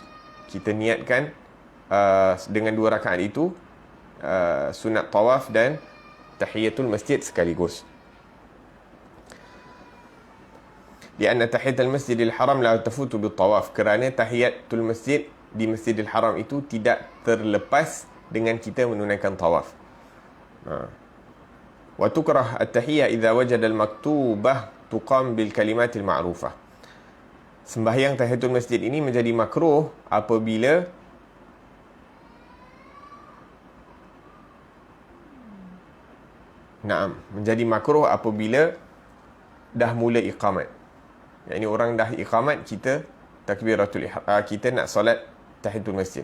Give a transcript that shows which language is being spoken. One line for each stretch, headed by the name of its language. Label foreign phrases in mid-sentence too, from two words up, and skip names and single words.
Malay: Kita niatkan dengan 2 rakaat itu, sunat tawaf dan tahiyatul masjid sekaligus. Kerana
Arabic: تحية المسجد الحرام لا تفوت بالطواف,
Malay: kerana tahiyatul masjid di Masjidil Haram itu tidak terlepas dengan kita menunaikan tawaf.
Arabic: وتكره التحية إذا وجد المكتوبة تقام بالكلمة المعروفة.
Malay: Sembahyang tahiyatul masjid ini menjadi makruh apabila menjadi makruh apabila dah mula iqamat. Yang ini orang dah iqamat, kita takbiratul ihram, kita nak solat tahiyatul masjid.